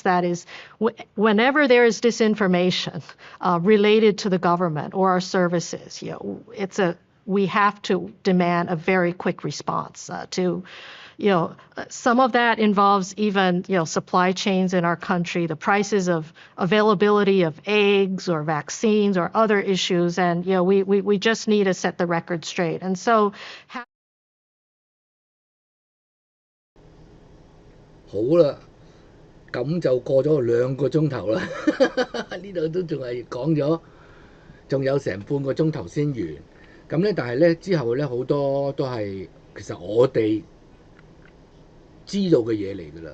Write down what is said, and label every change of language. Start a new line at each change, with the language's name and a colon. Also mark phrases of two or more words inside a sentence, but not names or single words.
English: That is, whenever there is disinformation related to the government or our services, we have to demand a very quick response some of that involves even, supply chains in our country, the prices of availability of eggs or vaccines or other issues. And, we just need to set the record straight. And so,
Cantonese: 好啦，咁就過咗2個鐘頭啦，呢度都仲係講咗，仲有成半個鐘頭先完。咁咧，但係咧之後咧好多都係其實我哋知道嘅嘢嚟㗎啦。